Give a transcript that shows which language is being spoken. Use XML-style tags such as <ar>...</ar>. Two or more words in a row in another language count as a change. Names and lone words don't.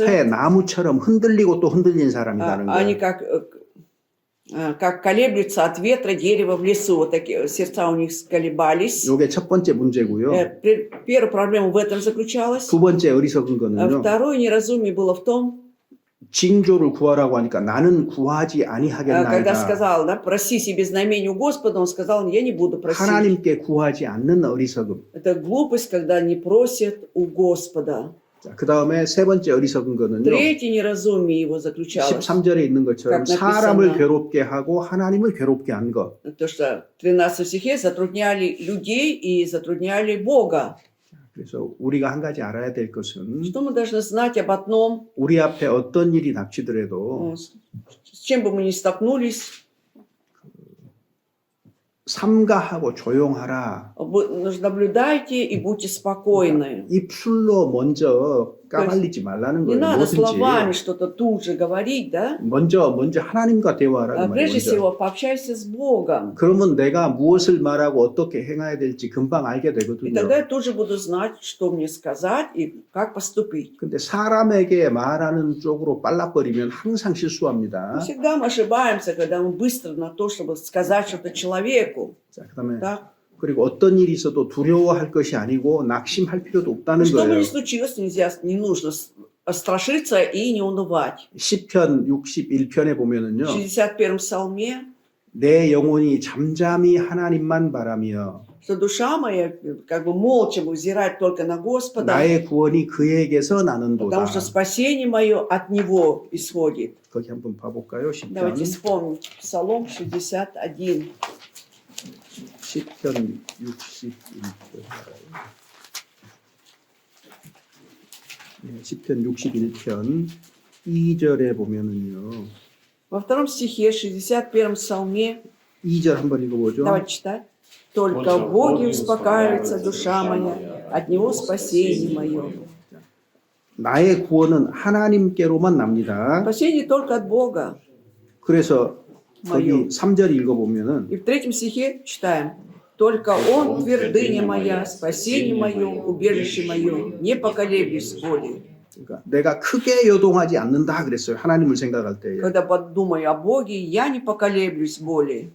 <ko>숲의 나무처럼 흔들리고 또 흔들린 사람이라는</ko> <ru>они</ru> <ko>거예요.</ko> <ru>как колеблются от ветра дерева в лесу. Вот такие сердца у них сколебались.</ru> <ko>이게 첫 번째 문제고요.</ko> <ru>Первая проблема в этом заключалась.</ru> <ko>두 번째 어리석은 거는요.</ko> <ru>Второе неразумие было в том,</ru> <ko>징조를 구하라고 하니까 나는 구하지</ko> <ru>когда</ru> <ko>아니하겠나이다.</ko> <ru>сказал, да, проси себе знамение у Господа, он сказал, я не буду просить.</ru> <ko>하나님께 구하지 않는 어리석음.</ko> <ru>Это глупость, когда не просят у Господа.</ru> <ko>그 다음에 세 번째 어리석은 거는요.</ko> <ru>Третье неразумие его заключалось.</ru> <ko>13절에 있는 것처럼</ko> <ru>как написано.</ru> <ko>사람을 괴롭게 하고 하나님을 괴롭게 한 것.</ko> <ru>То, что в 13 стихе затрудняли людей и затрудняли Бога.</ru> <ko>그래서 우리가 한 가지 알아야 될 것은</ko> <ru>Что мы должны знать об одном,</ru> <ko>우리 앞에 어떤 일이 닥치더라도</ko> <ru>с чем бы мы ни столкнулись,</ru> <ko>삼가하고 조용하라.</ko> <ru>вы наблюдайте и будьте спокойны.</ru> <ko>입술로 먼저 까발리지 말라는</ko> <ru>Не</ru> <ko>거예요.</ko> <ru>надо словами</ru> <ko>뭐든지</ko> <ru>что-то тут же говорить, да?</ru> <ko>먼저 하나님과 대화하라고 말이에요.</ko> <ru>Прежде</ru> <ko>먼저.</ko> <ru>всего, пообщайся с Богом.</ru> <ko>그러면 내가 무엇을 말하고 어떻게 행해야 될지 금방 알게</ko> <ru>И</ru> <ko>되거든요.</ko> <ru>тогда я тут же буду знать, что мне сказать и как поступить.</ru> <ko>근데 사람에게 말하는 쪽으로 빨라버리면 항상 실수합니다.</ko> <ru>Всегда мы ошибаемся, когда мы быстро на то, чтобы сказать что-то человеку.</ru> <ko>자, 그다음에</ko> <ru>Так?</ru> <ko>그리고 어떤 일이 있어도 두려워할 것이 아니고 낙심할 필요도 없다는</ko> <ru>Что бы</ru> <ko>거예요.</ko> <ru>ни случилось, не нужно страшиться и не унывать.</ru> <ko>시편 61편에</ko> <ru>В</ru> <ko>보면은요.</ko> <ru>61-м псалме,</ru> <ko>내 영혼이 잠잠히 하나님만 바라며</ko> <ru>что душа моя как бы молча взирает только на Господа,</ru> <ko>나의 구원이 그에게서 나는도다.</ko> <ru>потому что спасение мое от Него исходит.</ru> <ko>거기 한번 봐볼까요?</ko> <ru>Давайте</ru> <ko>10편.</ko> <ru>вспомним. Псалом 61.</ru> <ko>10편 61편. 네, 10편 61편 2절에 보면은요.</ko> <ru>Во втором стихе 61-м псалме,</ru> <ko>2절 한번 읽어보죠.</ko> <ru>давайте читать. «Только в Боге успокаивается душа моя, от Него спасение мое».</ru> <ko>나의 구원은 하나님께로만 납니다.</ko> <ru>Спасение только от Бога.</ru> <ko>그래서 거기</ko> <ru>Моё.</ru> <ko>3절 읽어보면은</ko> <ru>И в 3 стихе читаем. «Только Он твердыня моя, спасение мое, убежище мое, не поколеблюсь более».</ru> <ko>그러니까 내가 크게 요동하지 않는다 그랬어요. 하나님을 생각할 때에.</ko> <ru>Когда подумаю о Боге, я не поколеблюсь более.</ru>